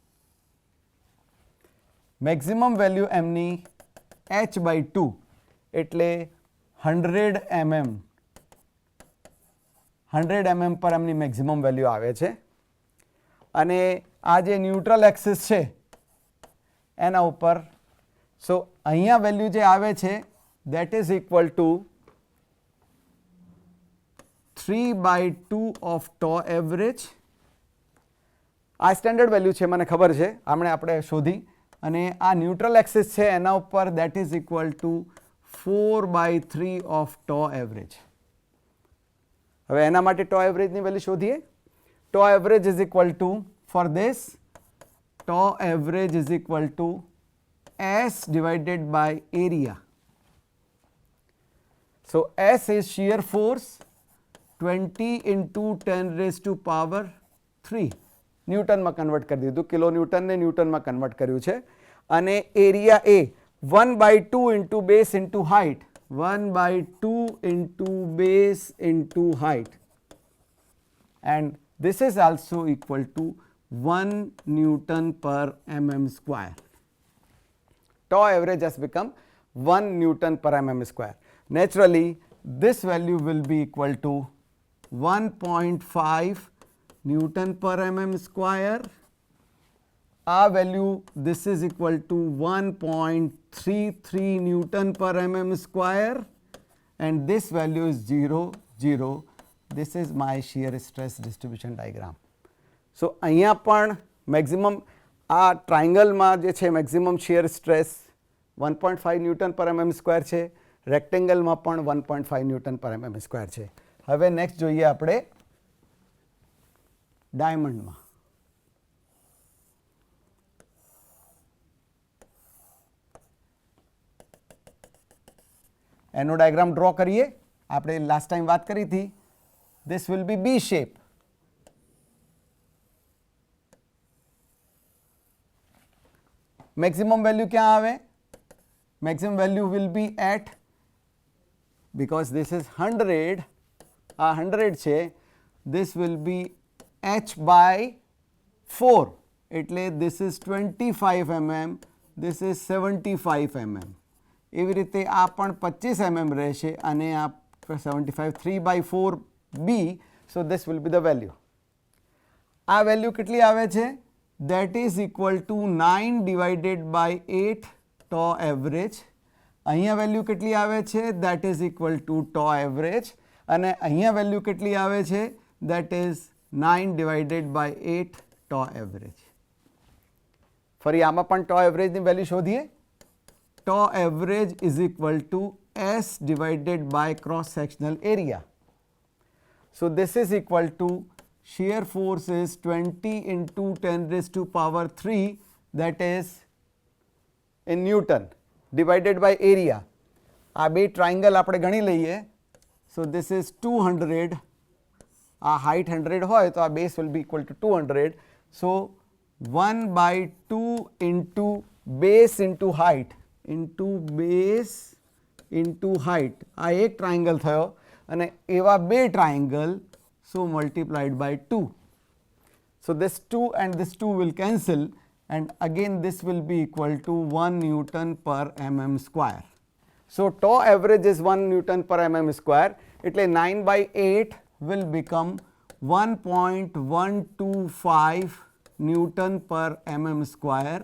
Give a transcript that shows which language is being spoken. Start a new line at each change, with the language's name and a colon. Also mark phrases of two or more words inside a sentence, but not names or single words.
English: maximum value
Gujarati: એમની h/2 એટલે 100 mm પર એમની
English: maximum value
Gujarati: આવે છે અને આ જે
English: neutral axis
Gujarati: છે એના ઉપર સો અહીંયા વેલ્યુ જે આવે છે
English: that is equal to 3/2 of tau average.
Gujarati: આ
English: standard value
Gujarati: છે મને ખબર છે આપણે શોધી અને આ
English: neutral axis
Gujarati: છે એના ઉપર
English: that is equal to 4/3 of tau average.
Gujarati: હવે એના માટે
English: tau average
Gujarati: ની વેલ્યુ શોધીએ.
English: tau average is equal to for this tau average is equal to S divided by area. So S is shear force 20 into 10 raised to power 3
Gujarati: ન્યૂટનમાં કન્વર્ટ કરી દીધું. કિલો ન્યૂટનને ન્યૂટનમાં કન્વર્ટ કર્યું છે અને એરિયા એ
English: 1/2 into base into height 1/2 into base into height and this is also equal to 1 Newton per mm square. Tau average has become 1 Newton per mm square. Naturally, this value will be equal to 1.5 Newton per mm square. Our value, this is equal to 1.33 Newton per mm square and this value is 0, 0. This is my shear stress distribution diagram. So,
Gujarati: અહીંયા પણ maximum આ ટ્રાયંગલમાં જે છે
English: maximum shear stress
Gujarati: 1.5 ન્યૂટન પર
English: mm square
Gujarati: છે. રેક્ટેંગલમાં પણ 1.5 ન્યૂટન પર
English: mm square
Gujarati: છે. હવે નેક્સ્ટ જોઈએ આપણે ડાયમંડમાં. એનો ડાયાગ્રામ ડ્રો કરીએ. આપણે લાસ્ટ ટાઈમ વાત કરી હતી.
English: this will be B shape. maximum value
Hindi: क्या आवे?
English: maximum value will be at because this is 100 100 છે this will be h by 4 એટલે this is 25 mm this is 75 mm
Gujarati: એવી રીતે આ પણ 25 mm રહેશે અને આ
English: 75 3/4 b so this will be the value.
Gujarati: આ વેલ્યુ કેટલી આવે છે?
English: that is equal to 9 divided by 8 tau average.
Gujarati: અહીંયા વેલ્યુ કેટલી આવે છે?
English: that is equal to tau average
Gujarati: અને અહીંયા વેલ્યુ કેટલી આવે છે?
English: that is 9 divided by 8 tau average.
Gujarati: ફરી આમાં પણ
English: tau average
Gujarati: ની વેલ્યુ શોધીએ.
English: tau average is equal to S divided by cross sectional area. So this is equal to shear force is 20 into 10 raised to power 3 that is in Newton divided by area.
Gujarati: આ બે ટ્રાયંગલ આપણે ગણી લઈએ.
English: So this is 200.
Gujarati: આ height 100 હોય તો આ
English: base will be equal to
Gujarati: 200.
English: So 1/2 into base into height into base into height.
Gujarati: આ એક ટ્રાયંગલ થયો અને એવા બે ટ્રાયંગલ
English: so multiplied by
Gujarati: 2.
English: So this 2 and this 2 will cancel and again this will be equal to 1 Newton per mm square. So tau average is 1 Newton per mm square.
Gujarati: એટલે 9/8
English: will become 1.125 Newton per mm square.